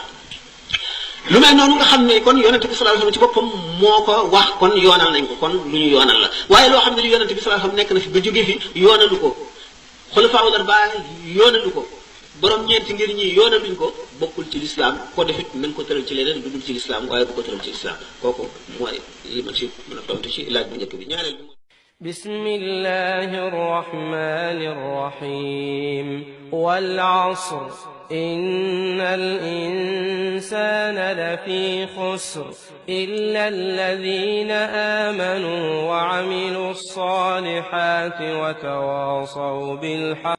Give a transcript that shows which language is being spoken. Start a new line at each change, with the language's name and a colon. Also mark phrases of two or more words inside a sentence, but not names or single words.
Wolof: lu mel noonu nga xam ne kon yonent bi
Arabic: صلى الله عليه وسلم
Wolof: ci boppam moo ko wax kon yoonal nañ ko kon lu ñu yoonal la waaye loo xam ne li yonent bi sallallahu alayhi wasallam nekk na fi ba jóge fi yoonalu ko
Arabic: الخلفاء الأربعة
Wolof: yoonalu ko borom ñeenti ngir ñi yoonaluñ ko bokkul ci lislaam ko defit nañ ko tëral ci leneen lu dul ci lislaam waaye bu ko tëral ci lislaam kooku mooy li ma ci mën a tontu ci laaj bu njëkk bi. ñaareel bi
Arabic: بسم الله الرحمن الرحيم والعصر إن الإنسان لفي خسر إلا الذين آمنوا وعملوا الصالحات وتواصوا بالحق